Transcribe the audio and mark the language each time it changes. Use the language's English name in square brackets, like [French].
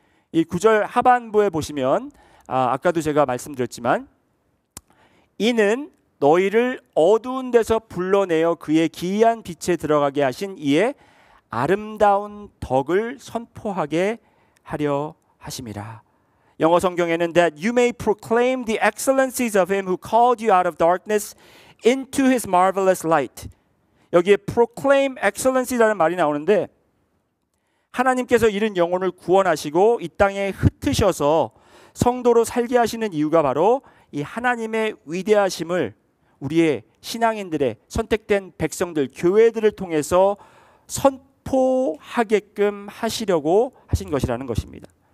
[Korean] 이 9절 하반부에 보시면 아까도 제가 말씀드렸지만 이는 너희를 어두운 데서 불러내어 그의 기이한 빛에 들어가게 하신 이의 아름다운 덕을 선포하게 하려 하심이라. 영어 성경에는 [English] that you may proclaim the excellencies of him who called you out of darkness into his marvelous light. [Korean] 여기에 proclaim excellency라는 말이 나오는데 하나님께서 이른 영혼을 구원하시고 이 땅에 흩으셔서 성도로 살게 하시는 이유가 바로 이 하나님의 위대하심을 우리의 신앙인들의 선택된 백성들, 교회들을 통해서 선포하게끔 하시려고 하신 것이라는 것입니다.